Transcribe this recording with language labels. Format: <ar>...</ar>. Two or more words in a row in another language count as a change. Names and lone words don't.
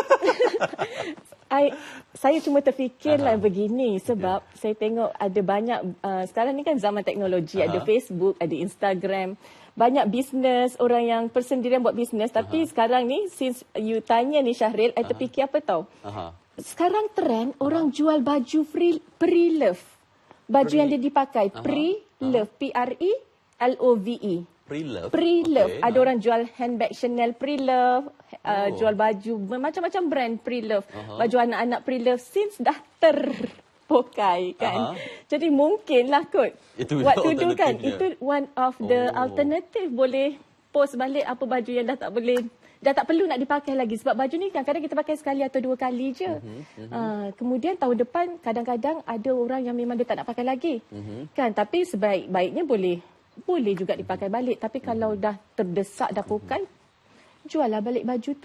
<ms>Saya cuma terfikirlah begini sebab saya tengok ada banyak sekarang ni kan zaman teknologi, ada Facebook, ada Instagram, banyak bisnes, orang yang persendirian buat bisnes. Tapi sekarang ni,</ms> <en>since you</en> <ms>tanya ni Syahril, I terfikir apa tahu? Sekarang trend orang jual baju pre-love. Baju yang dia dipakai pre-love, P-R-E-L-O-V-E. Pre-love. Pre-love. Ada orang jual handbag Chanel pre-love, jual baju macam-macam brand pre-love. Baju anak-anak</ms> <en>pre-love since</en> <ms>dah terpokai kan. Jadi mungkinlah kot. Itu waktu tu kan, itu</ms> <en>one of the alternative,</en> <ms>boleh post balik apa baju yang dah tak perlu nak dipakai lagi. Sebab baju ni kadang-kadang kita pakai sekali atau 2 kali je. Kemudian tahun depan kadang-kadang ada orang yang memang dia tak nak pakai lagi. Kan, tapi sebaik-baiknya boleh juga dipakai balik. Tapi kalau dah terdesak, dah pokai, juallah balik baju tu.</ms>